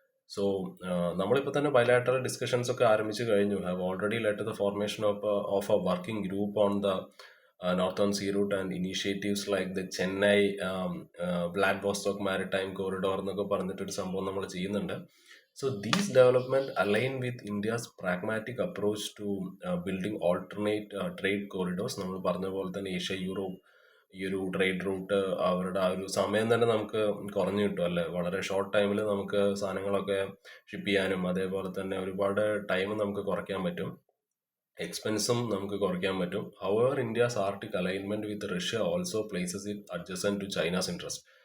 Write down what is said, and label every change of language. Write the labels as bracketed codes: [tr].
[ml] So നമ്മളിപ്പോൾ തന്നെ bilateral discussions ഒക്കെ ആരംഭിച്ചു കഴിഞ്ഞു. [en] have already let the formation of a working group on the northern sea route and initiatives like the Chennai Vladivostok maritime corridor [ml] എന്നൊക്കെ പറഞ്ഞിട്ടൊരു സംഭവം നമ്മൾ ചെയ്യുന്നുണ്ട്. [en] So these development align with India's pragmatic approach to building alternate trade corridors. [ml] നമ്മൾ പറഞ്ഞ പോലെ തന്നെ Asia Europe ഈ ഒരു ട്രേഡ് റൂട്ട് അവരുടെ ആ ഒരു സമയം തന്നെ നമുക്ക് കുറഞ്ഞു കിട്ടും അല്ലേ. വളരെ ഷോർട്ട് ടൈമിൽ നമുക്ക് സാധനങ്ങളൊക്കെ ഷിപ്പ് ചെയ്യാനും അതേപോലെ തന്നെ ഒരുപാട് ടൈം നമുക്ക് കുറയ്ക്കാൻ പറ്റും, എക്സ്പെൻസും നമുക്ക് കുറയ്ക്കാൻ പറ്റും. [en] However India's Arctic alignment with Russia also places it adjacent to China's interest.